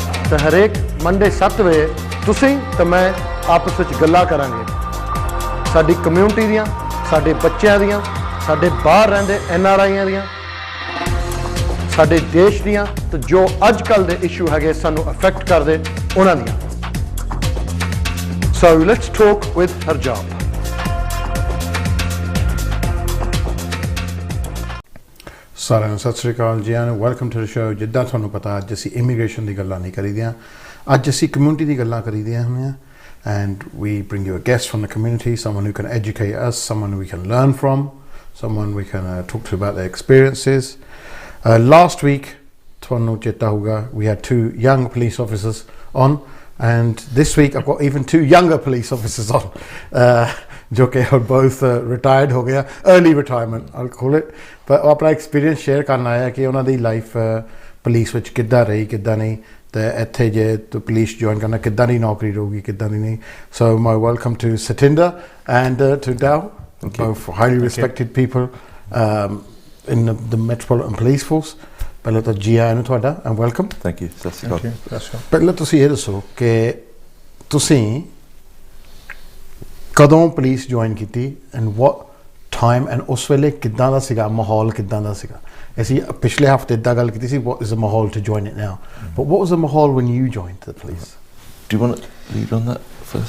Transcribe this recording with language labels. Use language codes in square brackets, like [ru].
[pa] ਤੇ ਹਰੇਕ ਮੰਡੇ 7 ਵਜੇ ਤੁਸੀਂ ਤੇ ਮੈਂ ਆਪਸ ਵਿੱਚ ਗੱਲਾਂ ਕਰਾਂਗੇ ਸਾਡੀ ਕਮਿਊਨਿਟੀ ਦੀਆਂ, ਸਾਡੇ ਬੱਚਿਆਂ ਦੀਆਂ, ਸਾਡੇ ਬਾਹਰ ਰਹਿੰਦੇ NRIਆਂ ਦੀਆਂ, ਸਾਡੇ ਦੇਸ਼ ਦੀਆਂ ਤੇ ਜੋ ਅੱਜ ਕੱਲ੍ਹ ਦੇ ਇਸ਼ੂ ਹੈਗੇ ਸਾਨੂੰ ਅਫੈਕਟ ਕਰਦੇ ਉਹਨਾਂ ਦੀਆਂ। [en] So let's talk with Harjap. [pa] ਸਾਰਿਆਂ ਨੂੰ ਸਤਿ ਸ਼੍ਰੀ ਅਕਾਲ ਜੀ [en] And welcome to the show. [pa] ਜਿੱਦਾਂ ਤੁਹਾਨੂੰ ਪਤਾ ਅੱਜ ਅਸੀਂ ਇਮੀਗ੍ਰੇਸ਼ਨ ਦੀ ਗੱਲਾਂ ਨਹੀਂ ਕਰੀਦੀਆਂ, ਅੱਜ ਅਸੀਂ ਕਮਿਊਨਿਟੀ ਦੀ ਗੱਲਾਂ ਕਰੀਦੀਆਂ ਹੁੰਦੀਆਂ [en] and we bring you a guest from the community, someone who can educate us, someone we can learn from, someone we can talk to about their experiences. Last week [pa] ਤੁਹਾਨੂੰ ਚੇਤਾ ਹੋਊਗਾ [en] we had 2 young police officers on and this week I've got even 2 younger police officers on [hi] जो कि [en] both retired [hi] हो गया, [en] early retirement I'll call it, but [pa] ਉਹ ਆਪਣਾ [en] experience share [pa] ਕਰਨ ਆਇਆ ਕਿ ਉਹਨਾਂ ਦੀ [en] life police [pa] ਵਿੱਚ ਕਿੱਦਾਂ ਰਹੀ ਕਿੱਦਾਂ ਨਹੀਂ ਤੇ ਇੱਥੇ ਜੇ ਤੂੰ [en] police join [pa] ਕਰਨਾ ਕਿੱਦਾਂ ਦੀ ਨੌਕਰੀ ਰਹੂਗੀ ਕਿੱਦਾਂ ਦੀ ਨਹੀਂ। [en] So my welcome to Satinder and to Dao, both highly respected people in the Metropolitan Police Force. [pa] ਪਹਿਲਾਂ ਤਾਂ ਜੀ ਆਇਆਂ ਨੂੰ ਤੁਹਾਡਾ [en] and welcome. Thank you. [pa] ਸਤਿ ਸ਼੍ਰੀ ਅਕਾਲ। ਪਹਿਲਾਂ ਤੁਸੀਂ ਇਹ ਦੱਸੋ ਕਿ ਤੁਸੀਂ ਕਦੋਂ ਪੁਲਿਸ ਜੁਆਇਨ ਕੀਤੀ [en] and what time and [pa] ਉਸ ਵੇਲੇ ਕਿੱਦਾਂ ਦਾ ਸੀਗਾ ਮਾਹੌਲ ਕਿੱਦਾਂ ਦਾ ਸੀਗਾ? ਅਸੀਂ ਪਿਛਲੇ ਹਫਤੇ ਇੱਦਾਂ ਗੱਲ ਕੀਤੀ ਸੀ [en] what is the ਮਾਹੌਲ to join it now, but what was the ਮਾਹੌਲ when you joined the police? Do you want to lead on that first?